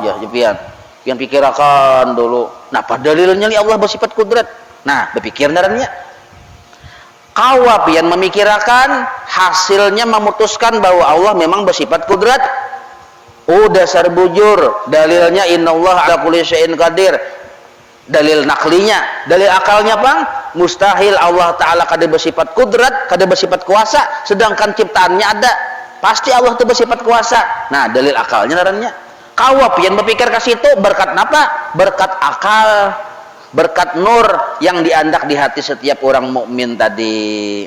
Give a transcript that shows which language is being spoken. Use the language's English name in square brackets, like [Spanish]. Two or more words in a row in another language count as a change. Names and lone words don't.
[Banjar] Ya, pian pikirakan dulu. Nah, pada dalilnya Allah bersifat kudrat. Nah, berpikir narannya. Kawa pian memikirkan, hasilnya memutuskan bahwa Allah memang bersifat kudrat. Oh, dasar bujur. Dalilnya [Arabic] إن الله على كل شيء قدير. [Banjar] Dalil naklinya, dalil akalnya bang, mustahil Allah Ta'ala kada bersifat kudrat, kada bersifat kuasa, sedangkan ciptaannya ada. Pasti Allah itu bersifat kuasa. Nah, dalil akalnya narannya. Kawa pian berpikir ke situ berkat apa? Berkat akal, berkat nur yang diandak di hati setiap orang mukmin tadi.